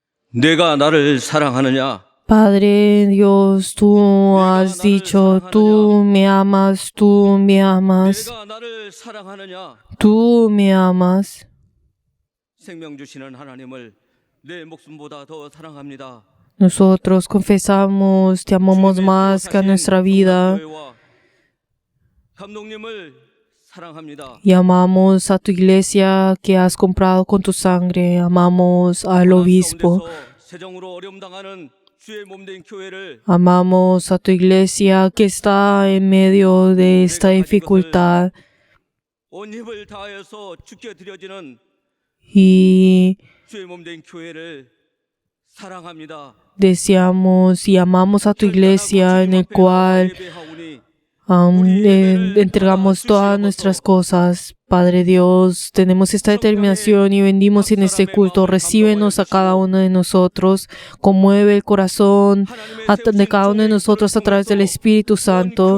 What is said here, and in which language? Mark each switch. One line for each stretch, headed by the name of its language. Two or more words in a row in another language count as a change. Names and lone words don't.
Korean: 내가 나를 사랑하느냐?
Spanish: Padre Dios, tú has dicho, tú me amas, tú me amas,
Korean: 내가 나를 사랑하느냐?
Spanish: tú me amas.
Korean: 생명 주시는 하나님을 내 목숨보다 더 사랑합니다.
Spanish: Nosotros confesamos, te amamos más que a nuestra vida
Korean: 교회와 감독님을 사랑합니다.
Spanish: y amamos a tu iglesia que has comprado con tu sangre. Amamos al obispo,
Korean: 가운데서 세정으로 어려움 당하는 주의 몸된 교회를
Spanish: amamos a tu iglesia que está en medio de esta dificultad
Korean: 온 힘을 다하여서 주께 드려지는
Spanish: y
Korean: 주의 몸된 교회를 사랑합니다.
Spanish: deseamos y amamos a tu iglesia en el cual
Korean: 예배하오니
Spanish: entregamos todas nuestras cosas. Padre Dios, tenemos esta determinación y vendimos en este culto. Recíbenos a cada uno de nosotros. Conmueve el corazón de cada uno de nosotros a través del Espíritu Santo.